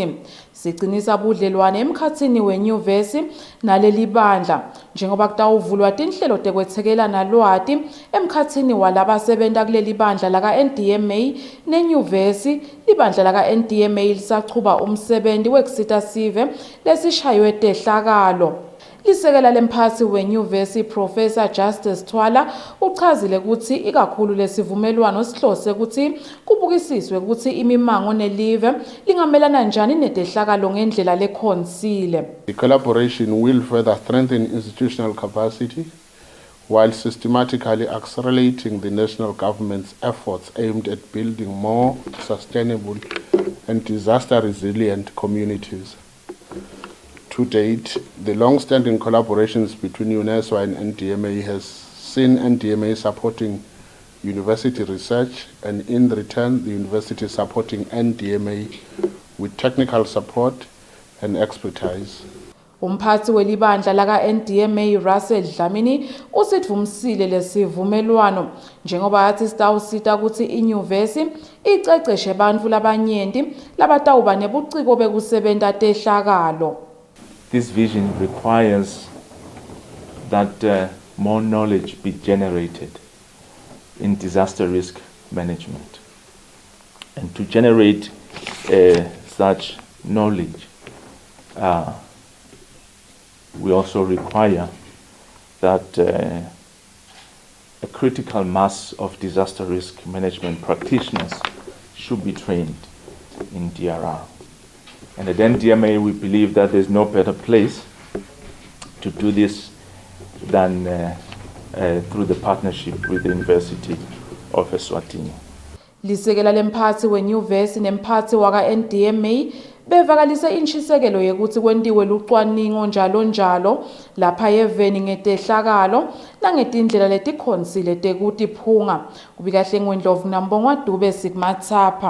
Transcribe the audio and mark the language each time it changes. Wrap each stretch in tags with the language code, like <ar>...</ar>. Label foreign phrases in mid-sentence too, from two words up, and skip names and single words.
<ss>Sigcinisa budlelwane emkhatsini wenyuvesi naleli bandla njengoba kutawuvulwa tinhlelo tekwethekelana lwati emkhatsini walabasebenta kuleli bandla laka NDMA nenyuvesi. Libandla laka NDMA lisachuba umsebenti wekusita sive lesishaywe tehlakalo. Lisekela lemphathi wenyuvesi Professor Justice Twala uchazile ukuthi ikakhulu lesivumelwano sihlose ukuthi kubukisiswe ukuthi imimango nelive lingamelana njani netehlakalo ngendlela lekhonsile.</ss> <en>The collaboration will further strengthen institutional capacity while systematically accelerating the national government's efforts aimed at building more sustainable and disaster-resilient communities. To date, the long-standing collaborations between UNESWA and NDMA has seen NDMA supporting university research and in return the university supporting NDMA with technical support and expertise.</en> <ss>Umphathi welibandla laka NDMA Russell Dlamini usitvumisile lesivumelwano njengoba athi sitawusita ukuthi inyuvesi iceceshe bantfu labanyenti labatawuba nebuciko bekusebenta tehlakalo.</ss> <en>This vision requires that more knowledge be generated in disaster risk management. And to generate such knowledge, we also require that a critical mass of disaster risk management practitioners should be trained in DRR. And at NDMA, we believe that there's no better place to do this than through the partnership with the University of Eswatini.</en> <ss>Lisekela lemphathi wenyuvesi nemphathi waka NDMA bevakalise inshisekelo yekuthi kwentiwe lucwaningo njalo lapha eveni ngetehlakalo nangetindlela letikhonsile tekutiphunga. Kubikahle ngiwendlovu nambongwa Dube Sigmathapha.</ss>